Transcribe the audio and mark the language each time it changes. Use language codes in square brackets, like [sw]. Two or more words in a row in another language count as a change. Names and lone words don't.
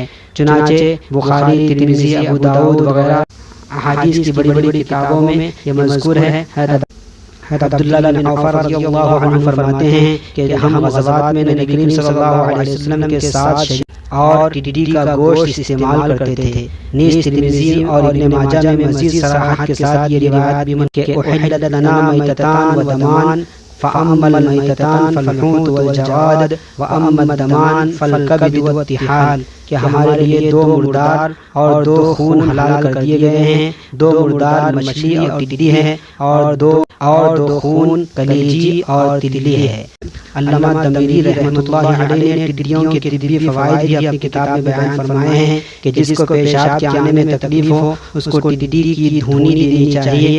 [ur] چنانچہ بخاری، ترمذی، ابو داؤد وغیرہ احادیث کی بڑی بڑی کتابوں میں یہ مذکور ہے. حضرت عبداللہ بن عوف رضی اللہ عنہ فرماتے ہیں کہ ہم غزوات میں نبی کریم صلی اللہ علیہ وسلم کے ساتھ اور ٹڈی کا گوشت استعمال کرتے تھے. نیز ترمذی اور ابن ماجہ میں مزید صراحت کے ساتھ یہ روایت بھی کہ [ar] احلت لنا میتتان و دمان فاما المیتتان فالحوت والجواد واما الدمان فالکبد والطحال، [ur] کہ ہمارے لیے 2 مردار اور 2 خون حلال کر دیے گئے ہیں. 2 مردار مچھلی اور ٹڈی ہے، اور دو خون کلیجی اور تتلی ہے. علامہ دمیری رحمۃ اللہ علیہ نے ٹڈیوں کے طبی فوائد بھی اپنی کتاب میں بیان فرمائے ہیں کہ جس کو پیشاب کے آنے میں تکلیف ہو اس کو ٹڈی کی دھونی دینی چاہیے.